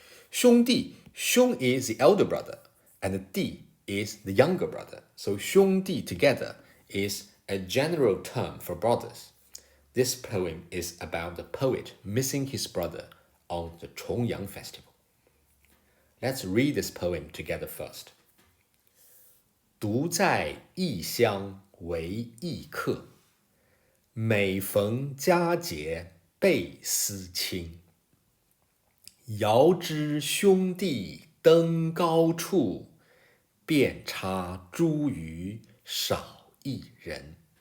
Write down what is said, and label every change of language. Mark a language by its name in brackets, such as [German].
[English] 兄弟, Xiong is the elder brother, and the Di is the younger brother. So 兄弟 together is a general term for brothers. This poem is about the poet missing his brother on the Chongyang festival. Let's read this poem together first. [Chinese] 独在异乡为异客，每逢佳节倍思亲。遥知兄弟登高处，遍插茱萸少一人。